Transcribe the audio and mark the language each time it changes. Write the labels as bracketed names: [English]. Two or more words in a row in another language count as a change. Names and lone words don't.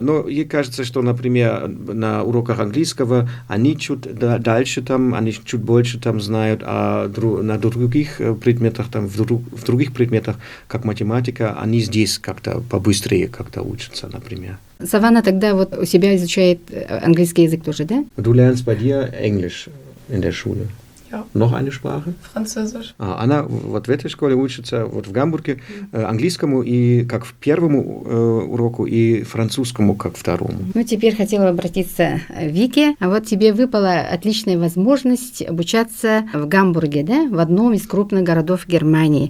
[Russian] Но ей кажется, что, например, на уроках английского они чуть дальше там, они чуть больше там знают, а на других предметах, там, в других предметах, как математика, они здесь как-то побыстрее как-то учатся, например. Саванна тогда вот у себя изучает английский язык тоже, да? [German] Du lernst bei dir Englisch in der Schule. Ja. Noch eine Sprache? Französisch. [Russian] Она вот в этой школе учится, вот в Гамбурге, английскому и как в первому уроку, и французскому как второму. Теперь хотела бы обратиться к Вике. А вот тебе выпала отличная возможность обучаться в Гамбурге, да, в одном из крупных городов Германии.